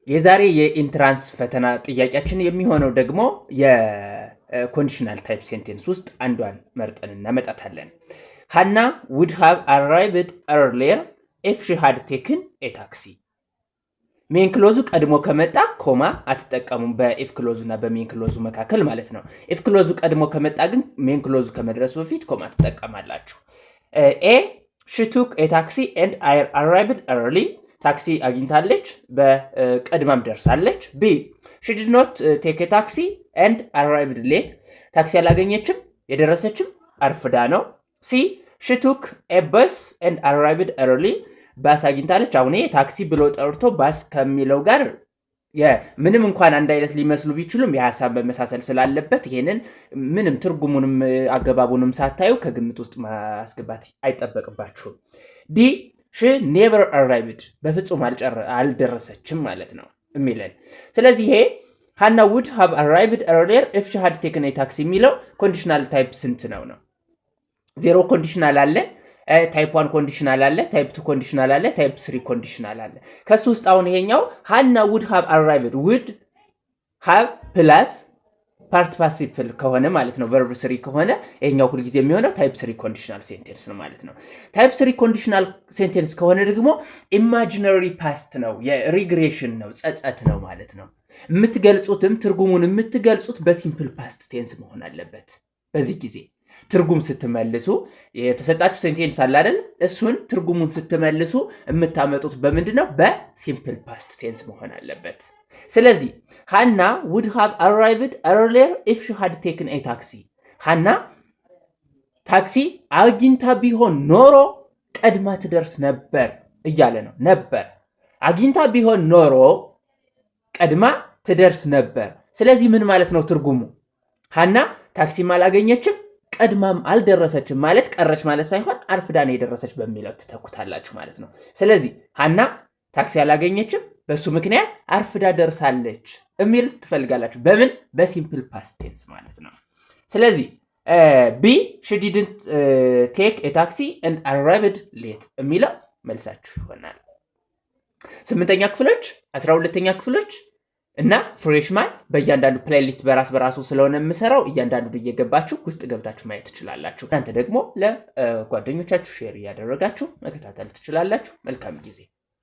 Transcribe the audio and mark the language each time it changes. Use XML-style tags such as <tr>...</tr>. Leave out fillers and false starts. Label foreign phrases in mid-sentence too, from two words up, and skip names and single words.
<am>የዛሬ የኢንትራንስ ፈተና ጥያቄያችን የሚሆነው ደግሞ የኮንዲሽናል ታይፕ ሴንቴንስ ውስጥ አንዷን መርጠን እናመጣታለን። ሃና</am> <en>would have arrived earlier if she had taken a taxi።</en> <am>ሜን ክሎዙ ቀድሞ ከመጣ ኮማ አትጠቀሙም በኢፍ ክሎዙ እና በሜን ክሎዙ መካከል ማለት ነው። ኢፍ ክሎዙ ቀድሞ ከመጣ ግን ሜን ክሎዙ ከመድረሱ በፊት ኮማ ትጠቀማላችሁ። ኤ</am> <en>she took a taxi and I arrived early።</en> <am>ታክሲ አግኝታለች በቀድማም ደርሳለች። ቢ</am> <en>she did not take a taxi and arrived late።</en> <am>ታክሲ አላገኘችም የደረሰችም አርፍዳ ነው። ሲ she</am> <en>took a bus and arrived early።</en> <am>ባስ አግኝታለች። አሁን ታክሲ ብሎ ጠርቶ ባስ ከሚለው ጋር ምንም እንኳን አንድ አይነት ሊመስሉ ቢችሉም የሐሳብ መመሳሰል ስላለበት ይሄንን ምንም ትርጉሙንም አገባቡንም ሳታዩ ከግምት ውስጥ ማስገባት አይጠበቅባችሁም። ዲ</am> <en>she never arrived</en> <am>በፍጹም አልደረሰችም ማለት ነው የሚለን። ስለዚህ ይሄ ሃና</am> <en>would have arrived earlier if she had taken a taxi</en> <am>የሚለው</am> <en>conditional type</en> <am>ስንት ነው?</am> <en>zero conditional</en> <am>አለ፣</am> <en>type 1 conditional</en> <am>አለ፣</am> <en>type 2 conditional</en> <am>አለ፣</am> <en>type 3 conditional</en> <am>አለ። ከሱ ውስጥ አሁን ይሄኛው ሃና</am> <en>would have arrived would have plus part participle</en> <am>ከሆነ ማለት ነው ቨርብ 3 ከሆነ ይሄኛው ሁሉ ጊዜ የሚሆነው</am> <en>type 3 conditional sentence</en> <am>ነው ማለት ነው።</am> <en>type 3 conditional sentence</en> <am>ከሆነ ደግሞ</am> <en>imaginary past</en> <am>ነው፣ የሪግሬሽን ነው፣ ጸጸት ነው ማለት ነው። የምትገልጹትም ትርጉሙን የምትገልጹት በሲምፕል ፓስት ቴንስ መሆን አለበት። በዚህ ጊዜ ትርጉም ስትመልሱ የተሰጣችሁ ሴንቴንስ አለ አይደል? እሱን ትርጉሙን ስትመልሱ የምታመጡት በምንድነው? በሲምፕል ፓስት ቴንስ መሆን አለበት። ስለዚህ ሃና</am> <en>would have arrived earlier if she had taken a taxi።</en> <am>ሃና ታክሲ አግኝታ ቢሆን ኖሮ ቀድማ ትደርስ ነበር እያለ ነው። ነበር አግኝታ ቢሆን ኖሮ ቀድማ ትደርስ ነበር። ስለዚህ ምን ማለት ነው ትርጉሙ? ሃና ታክሲም አላገኘችም ቀድማም አልደረሰችም ማለት ቀረች ማለት ሳይሆን አርፍዳ ነው የደረሰች በሚለው ትተኩታላችሁ ማለት ነው። ስለዚህ ሃና ታክሲ አላገኘችም በሱ ምክንያት አርፍዳ ደርሳለች የሚል ትፈልጋላችሁ። በምን? በሲምፕል ፓስት ቴንስ ማለት ነው። ስለዚህ ቢ</am> <en>she didn't take a taxi and arrived late</en> <am>የሚለው መልሳችሁ ይሆናል። 8ኛ ክፍሎች 12ኛ ክፍሎች እና ፍሬሽማን በእያንዳንዱ ፕሌሊስት በራሱ ስለሆነ የምሰራው እያንዳንዱ እየገባችሁ ውስጥ ገብታችሁ ማየት ትችላላችሁ። እናንተ ደግሞ ለጓደኞቻችሁ ሼር እያደረጋችሁ መከታተል ትችላላችሁ። መልካም ጊዜ</am>